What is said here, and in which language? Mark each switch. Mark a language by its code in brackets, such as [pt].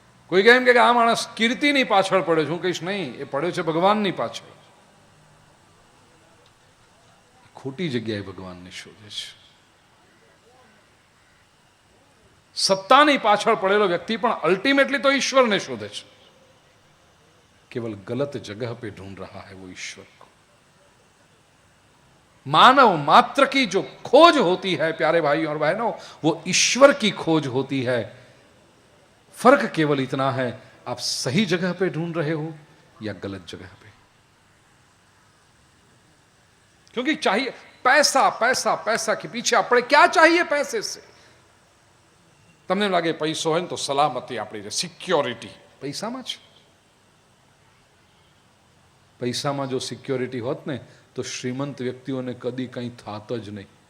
[gu] કોઈ એમ કે આ માણસ કીર્તિની પાછળ પડ્યો છે. હું કહીશ નહીં, એ પડ્યો છે ભગવાનની પાછળ. ખોટી જગ્યાએ ભગવાનને શોધે છે. સત્તાની પાછળ પડેલો વ્યક્તિ પણ અલ્ટિમેટલી તો ઈશ્વરને શોધે છે. [hi] केवल गलत जगह पे ढूंढ रहा है वो ईश्वर को. मानव मात्र की जो खोज होती है प्यारे भाइयों और बहनों, वो ईश्वर की खोज होती है. फर्क केवल इतना है, आप सही जगह पे ढूंढ रहे हो या गलत जगह पे. क्योंकि चाहिए पैसा, पैसा, पैसा के पीछे [gu] આપણે [hi] क्या चाहिए पैसे से? [gu] તમને લાગે પૈસો હોય ને તો સલામતી આપણી રહે, સિક્યોરિટી પૈસામાં છે. પૈસામાં જો સિક્યોરિટી હોત ને તો શ્રીમંત વ્યક્તિઓને કદી કંઈ થાત જ નહીં.